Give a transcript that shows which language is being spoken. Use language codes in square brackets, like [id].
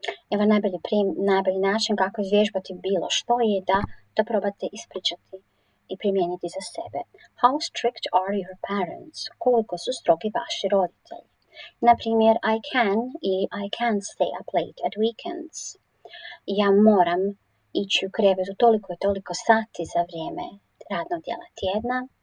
[hr] Evo najbolji način kako izvježbati bilo što je da to probate ispričati i primijeniti za sebe. [en] How strict are your parents? [hr] Koliko su strogi vaši roditelji? Na primjer, [en] I can [hr] ili [en] I can't stay up late at weekends. [hr] Ja moram ići u krevetu toliko i toliko sati za vrijeme radnog dijela tjedna.